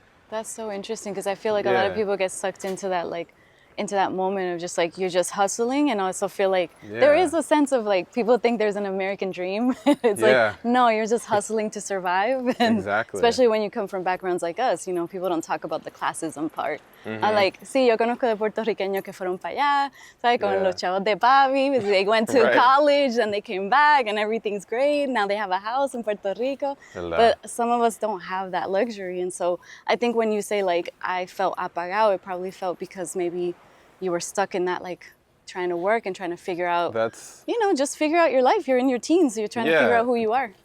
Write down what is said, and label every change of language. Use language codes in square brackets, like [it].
[en] That's so interesting, because I feel like a lot of people get sucked into that moment of just like you're just hustling, and also feel like there is a sense of like people think there's an American dream. It's like, no, you're just hustling to survive. And especially when you come from backgrounds like us, people don't talk about the classism part. I'm like, [es] sí, yo conozco de puertorriqueños que fueron para allá, ¿sabes? Con los chavos de papi, [en] they went to college and they came back and everything's great. Now they have a house in Puerto Rico. But some of us don't have that luxury. And so I think when you say like, I felt apagado, it probably felt because maybe you were stuck in that, like trying to work and trying to figure out, just figure out your life. You're in your teens, so you're trying to figure out who you are.